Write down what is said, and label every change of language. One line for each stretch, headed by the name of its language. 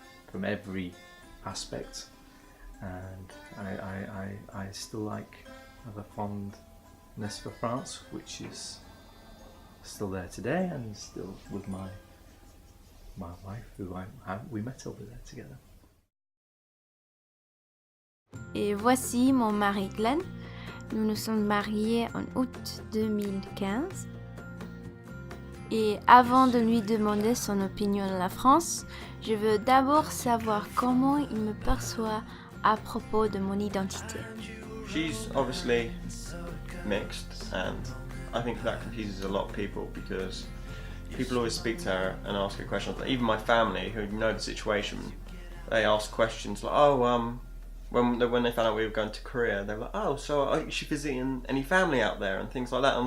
English: from every aspect, and I still have a fondness for France, which is still there today and still with my wife, who we met over there together.
French: Et voici mon mari Glenn. Nous nous sommes mariés en août 2015. Et avant de lui demander son opinion de la France, je veux d'abord savoir comment il me perçoit à propos de mon identité.
English: She's obviously mixed, and I think that confuses a lot of people because people always speak to her and ask her questions. Like, even my family, who know the situation, they ask questions like, when they found out we were going to Korea, they were like, oh, so is she visiting any family out there and things like that.